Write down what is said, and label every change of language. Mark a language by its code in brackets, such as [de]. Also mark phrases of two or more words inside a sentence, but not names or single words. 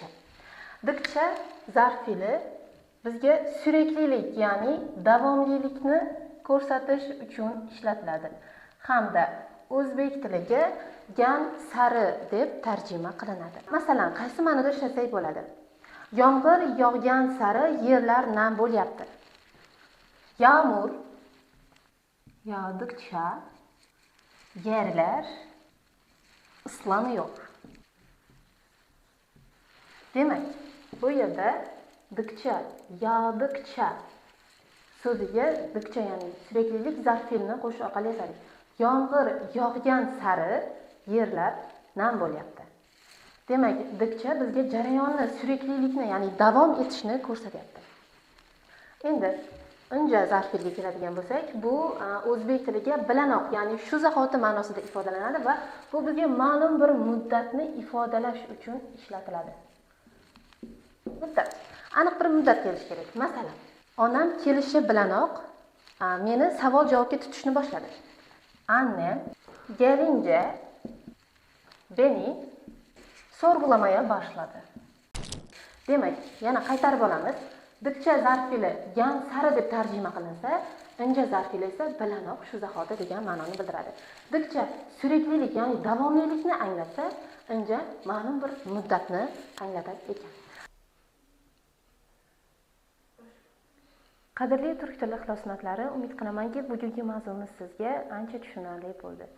[uz] Dikcha zarf fe'li bizga süreklilik, ya'ni davomlilikni ko'rsatish uchun ishlatiladi hamda o'zbek tiliga gan sari deb tarjima qilinadi. Masalan, qaysi ma'noda ishlasak bo'ladi? Yomg'ir yog'gan sari yerlar nam bo'lyapti. [tr] Yağmur yağdıkça yerler ıslanıyor. [uz] Demek bu yerda dikcha, yağdıkça so'ziga dikcha, ya'ni süreklilik zarf fe'lini qo'shish orqali yasadik. Yomg'ir yog'gan sari yerlar nam bo'lyapti. Demak, dikcha bizga jarayonni, süreklilikni, ya'ni davom etishni ko'rsatyapti. Endi inja zarf fe'liga keladigan bo'lsak, bu o'zbek tiliga bilanoq, ya'ni shu zahoti ma'nosida ifodalanadi va bu bizga ma'lum bir muddatni ifodalash uchun ishlatiladi. Muddat. Aniq bir muddat kelishi kerak. Masalan, onam kelishi bilanoq meni savol-javobga tutishni boshladi. [tr] Annem gelince beni sorgulamaya başladı. [uz] Demek, yana qaytarib olamiz. Dikcha zarf fe'li gan sari deb tarjima qilinsa, inja zarf fe'li esa bilanoq shu zahoti degan ma'noni bildiradi. Dikcha süreklilik, ya'ni davomlilikni anglatsa, inja ma'lum bir muddatni anglatar ekan. Qadrli turk tili ixlosmandlari, umid qilamanki, bugungi mavzumiz sizga ancha tushunarli bo'ldi.